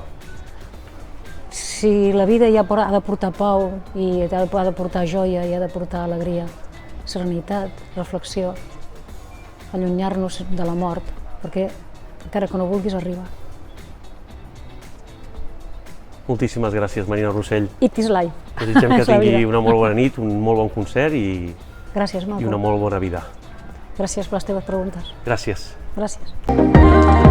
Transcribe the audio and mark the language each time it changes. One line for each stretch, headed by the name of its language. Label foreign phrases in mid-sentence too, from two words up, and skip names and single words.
Catalan: Si la vida ja ha de portar pau i ha de portar joia i ha de portar alegria, serenitat, reflexió, allunyar-nos de la mort, perquè encara que no vulguis arriba. Moltíssimes gràcies, Marina Rossell.
English: It is life.
Catalan: Desitgem que tingui una molt bona nit, un molt bon concert i una molt bona vida. Gràcies per les teves preguntes. Gràcies. Gràcies.